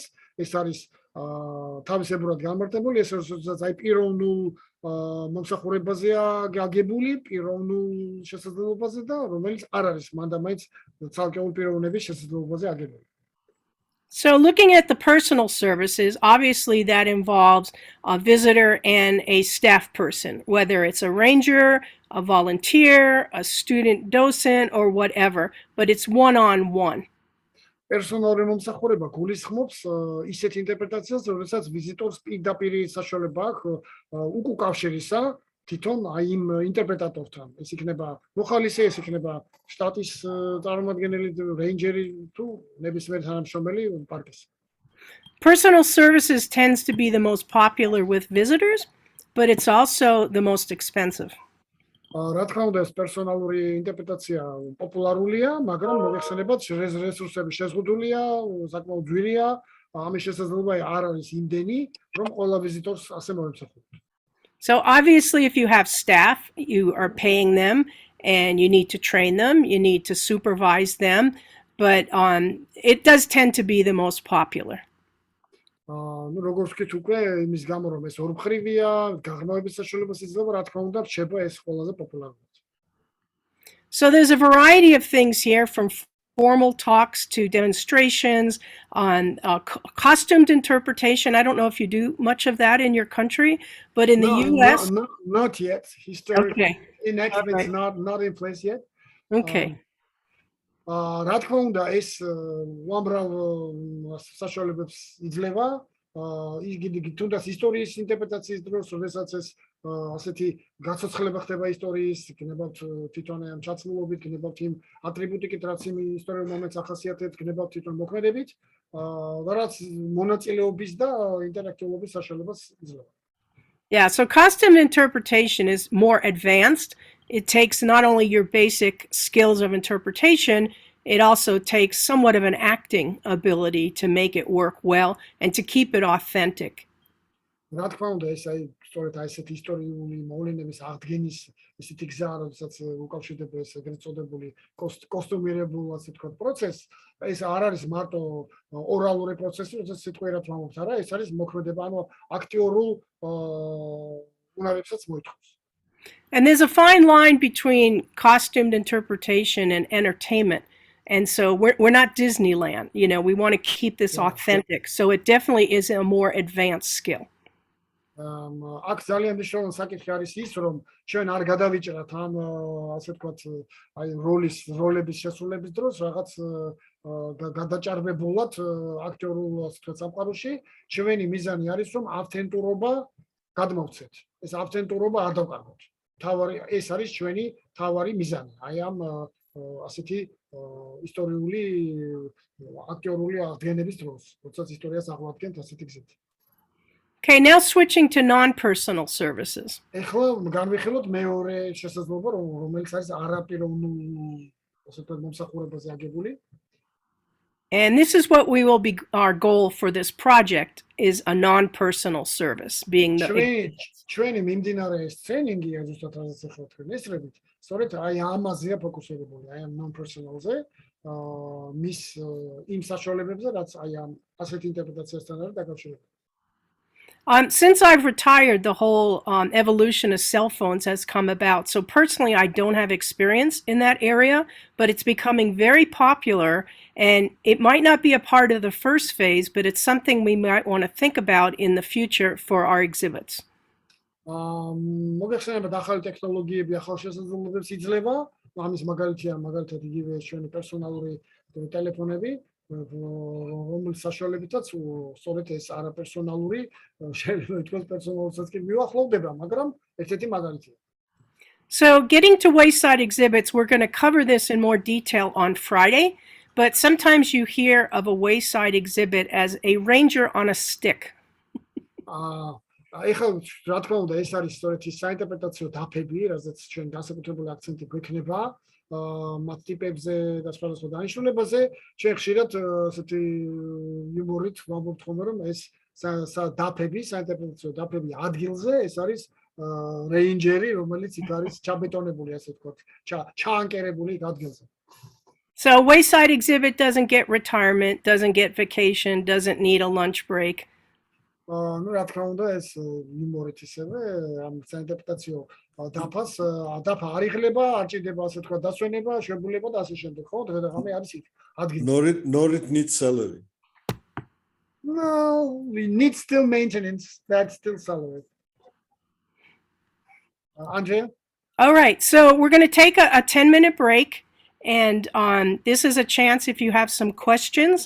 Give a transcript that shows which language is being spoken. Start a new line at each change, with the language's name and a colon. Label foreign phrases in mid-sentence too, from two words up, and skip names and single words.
Georgian: ეს არის თავისებურად განმარტებული, ეს როდესაც აი პიროვნულ მომსახურებაზეა გაგებული, პიროვნულ შესაძლებლობაზე და რომელიც არ არის მანდ-მაინც ცალკეული პიროვნების შესაძლებლობაზე აგებული.
English: So looking at the personal services, obviously that involves a visitor and a staff person, whether it's a ranger, a volunteer, a student docent, or whatever, but it's one-on-one.
Georgian: პერსონალური მომსახურება გულისხმობს ისეთ ინტერპრეტაციას, როდესაც ვიზიტორს პირდაპირ საშუალება აქვს უკავშირისა თვითონ აი იმ ინტერპრეტატორთან. ეს იქნება მოხალისე, ეს იქნება შტატის წარმომადგენელი, რეინჯერი თუ ნებისმიერ თანამშრომელი პარკის.
English: Personal services tends to be the most popular with visitors, but it's also the most expensive.
Georgian: რა თქმა უნდა, ეს პერსონალური ინტერპრეტაცია პოპულარულია, მაგრამ მოიხსენებათ რესურსები შეზღუდულია, საკმაოდ ძვირია, ამის შესაძლებლობა არ არის იმდენი, რომ ყველა ვიზიტორს ასე მოემსახუროთ.
English: So obviously if you have staff, you are paying them and you need to train them, you need to supervise them, but it does tend to be the most popular.
Georgian: ნუ როგორც ვთქვით უკვე იმის გამო რომ ეს ორმხრივია, გაღრმავების საშუალებას იძლევა, რა თქმა უნდა, რჩება ეს ყველაზე პოპულარულად.
English: So there's a variety of things here, from formal talks to demonstrations on costumed interpretation. I don't know if you do much of that in your country, but in the U.S. Not yet. Historically, Okay. enactments not in place yet. Okay.
Georgian: რა თქმა უნდა, ეს უამრავ საშუალებებს იძლევა. იგი თუნდაც ისტორიის ინტერპრეტაციის დროს, როდესაც ეს ასეთი გაცოცხლება ხდება ისტორიის, გნებავთ თვითონ ამ ჩაცმულობით, გნებავთ იმ ატრიბუტიკით, რაც იმ ისტორიულ მომენტს ახასიათებს, გნებავთ თვითონ მოქმედებით. და რაც მონაწილეობის და ინტერაქტიულობის საშუალებას იძლევა.
English: Yeah, so costume interpretation is more advanced. It takes not only your basic skills of interpretation, it also takes somewhat of an acting ability to make it work well and to keep it authentic.
Georgian: რა თქმა უნდა, ეს აი სწორედ აი ესეთი ისტორიული მოვლენების აღდგენის ისეთი გზა, როდესაც უკავშირდება ეს ეგრეთ წოდებული კოსტუმირებულ, ასე ვთქვათ, პროცესს, ეს არ არის მარტო ორალური პროცესი, როდესაც სიტყვიერად ვამბობთ, არა, ეს არის მოქმედება, ანუ აქტიორულ უნარებსაც მოითხოვს.
English: And there's a fine line between costumed interpretation and entertainment. And so we're not Disneyland, you know, we want to keep this authentic. So it definitely is a more advanced skill.
Georgian: აქ ძალიან მნიშვნელოვანი საკითხი არის ის, რომ ჩვენ არ გადავიჭრათ ამ ასე ვთქვათ, აი როლების შესრულების დროს რაღაც გადაჭარბებულად აქტიორულ ასე ვთქვათ სამყაროში, ჩვენი მიზანი არის, რომ ავთენტურობა გადმოვცეთ. ეს ავთენტურობა არ დავკარგოთ. ეს არის ჩვენი თავარი მიზანი. აი ამ ასეთი ისტორიული აქტიორული აღდგენების დროს, როდესაც ისტორიას აღვადგენთ ასეთი გზით.
English: Okay, now switching to non-personal services.
Georgian: ეხლა განვიხილოთ მეორე შესაძლებლობა, რომელიც არის არაპიროვნულ ასე ვთქვათ მომსახურებაზე აგებული.
English: And this is what we will be, our goal for this project is a non-personal service, being the...
Georgian: ჩვენი მიმდინარე ეს ტრენინგია ზუსტად რასაც ახლა თქვენ ესწრებით, სწორედ აი ამაზეა ფოკუსირებული, აი ამ non-personal-ზე, მის იმ საშუალებებზე, რაც აი ამ ასეთ ინტერპრეტაციასთან არის დაკავშირებული.
English: Since I've retired, the whole evolution of cell phones has come about. So personally, I don't have experience in that area, but it's becoming very popular. And it might not be a part of the first phase, but it's something we might want to think about in the future for our exhibits.
Georgian: მოგეხსენებათ ახალი ტექნოლოგიები ახალ შესაძლებლობებს იძლევა, ამის მაგალითია მაგალითად იგივე ჩვენი პერსონალური ტელეფონები, რომლის საშუალებითაც სწორედ ეს არაპერსონალური შეიძლება ითქვას პერსონალურსაც კი მიუახლოვდება, მაგრამ ერთ-ერთი მაგალითია.
English: So getting to Wayside exhibits, we're going to cover this in more detail on Friday, but sometimes you hear of a Wayside exhibit as a ranger on a stick.
Georgian: ეხლა რა თქმა უნდა ეს არის სწორედ ის საინტერპრეტაციო დაფები, რაზეც ჩვენ განსაკუთრებული აქცენტი გვექნება მათ ტიპებზე და სხვადასხვა დანიშნულებაზე, ჩვენ ხშირად ესეთი იუმორით ვამბობთ ხოლმე, რომ ეს დაფები, საინტერპრეტაციო დაფები ადგილზე, ეს არის რეინჯერი, რომელიც იქ არის ჩაბეტონებული, ასე ვთქვათ, ჩაანკერებული ადგილზე. So Wayside exhibit doesn't get retirement, doesn't get vacation, doesn't need a lunch break. Ну, რა თქმა უნდა, ეს იუმორით ისევე ამ საინტერპრეტაციო დაფა არ იღლება, არ ჭირდება ასე თქვა დასვენება, შეებულება და ასე შემდეგ, ხო? დღე-დღე არის იქ ადგილი.
English: Nor it needs salary. No, we need still maintenance. That's still salary. Andrea? All right, so we're going to take a 10-minute break, and this is a chance if you have some questions.